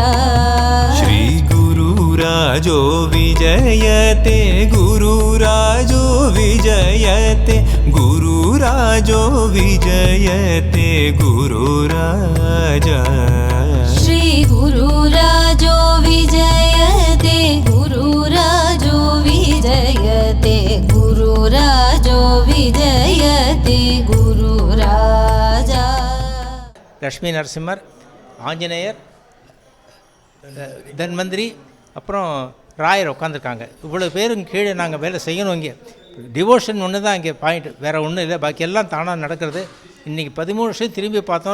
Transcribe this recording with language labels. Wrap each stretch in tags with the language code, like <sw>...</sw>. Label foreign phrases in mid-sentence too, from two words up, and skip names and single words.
<sa>श्री गुरुराजो विजयते गुरुराजो विजयते गुरुराजो विजयते गुरुराजा. श्री गुरुराजो विजयते गुरुराजो विजयते गुरुराजो विजयते गुरुराजा.</sa> <ta>லக்ஷ்மி நரசிம்மர், ஆஞ்சநேயர், தன்வந்திரி, அப்புறம் ராயர் உட்காந்துருக்காங்க. இவ்வளோ பேரும் கீழே நாங்கள் வேலை செய்யணும். இங்கே டிவோஷன் ஒன்று தான் இங்கே பாயிண்ட், வேறு ஒன்றும் இல்லை. பாக்கி எல்லாம் தானாக நடக்கிறது. இன்றைக்கி 13 வருஷம் திரும்பி பார்த்தோம்.</ta>